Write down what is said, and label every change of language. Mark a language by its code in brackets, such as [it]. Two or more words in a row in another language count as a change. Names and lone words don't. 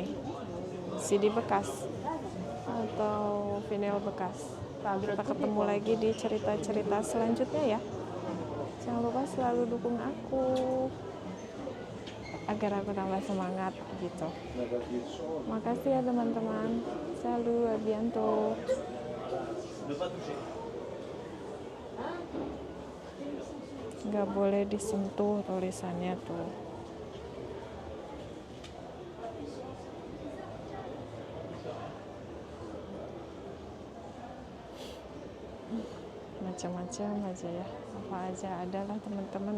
[id] CD bekas atau vinyl bekas. Kita ketemu lagi di cerita-cerita selanjutnya ya. Jangan lupa selalu dukung aku agar aku tambah semangat gitu. Makasih ya teman-teman. [fr] Salut, à bientôt. [id] Nggak boleh disentuh tulisannya tuh. Macam-macam aja ya, apa aja adalah teman-teman.